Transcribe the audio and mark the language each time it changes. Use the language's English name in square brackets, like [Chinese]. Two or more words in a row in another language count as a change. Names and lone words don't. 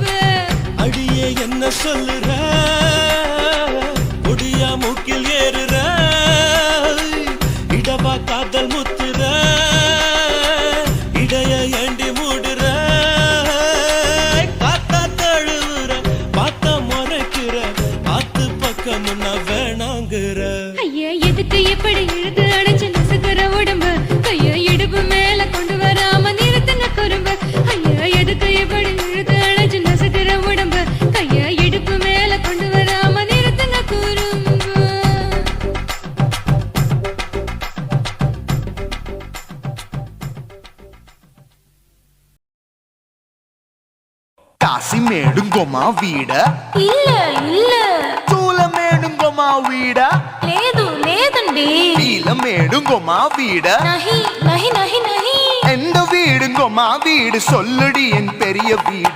[Tamil] அடியே என்ன சொல்லுற ஒடியா மூக்கில் ஏறுற இடவா காதல் முத்துற இடைய ஏண்டி மூடுற காத்தா தழுவுற பார்த்த முறைக்கிற ஆத்து பக்கம் நான் வேணாங்கிற ஐயா எதுக்கு இப்படி இழுத்து அணைச்சு நசுக்குற உடம்ப கைய இடுப்பு மேல கொண்டு வராம நிறுத்துங்க குறும்ப ஐயா எதுக்கு இப்படி இழுத்து அணைச்சு நசுக்குற உடம்ப கைய இடுப்பு மேல கொண்டு வராம நிறுத்துங்க குறும்ப காசிமேடுங்கொம்மா வீடா இல்ல இல்ல சூளைமேடுங்கொம்மா வீடா [Telugu] లేదు లేదండి [Tamil] நீலமேடுங்கொம்மா வீடா [Hindi] नहीं नहीं नहीं नहीं [Tamil] எந்த வீடுங்கொமா வீடு சொல்லுடி என் பெரிய வீடு